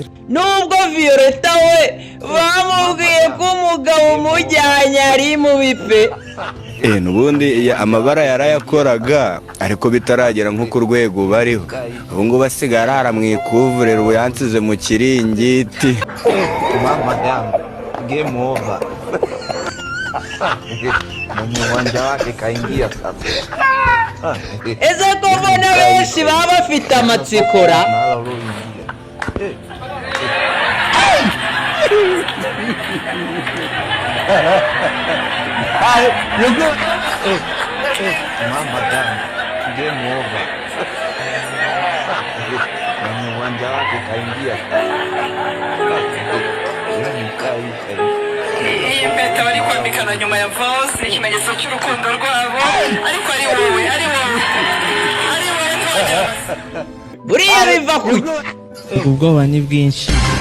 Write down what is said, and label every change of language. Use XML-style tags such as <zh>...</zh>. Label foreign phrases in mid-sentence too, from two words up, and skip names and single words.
<rw>Nubwo Violeta we bamubwiye ko umugabo umujyanye ari mu bipe. Nubundi amabara yarayakoraga ariko bitaragera nko ku rwego bariho. Ubu ngo basigara haramwikuvurira ubu yansize mu kiringiti.</rw> <sw>Mama yangu</sw> <en>game over.</en> <sw>Mwenye wanja wake kaingia sasa.</sw> <rw>Eze ko mbona benshi baba bafite amatsikora.</rw> <sw>Mama yangu</sw> <en>game over.</en> <sw>Mwenye wanja wake kaingia sasa.</sw> <rw>Iyi mpeta bari kwambikana nyuma ya Vose ni ikimenyetso cy'urukundo rwabo, ariko ari wowe Buriya biva ku Ubwoba ni bwinshi</rw>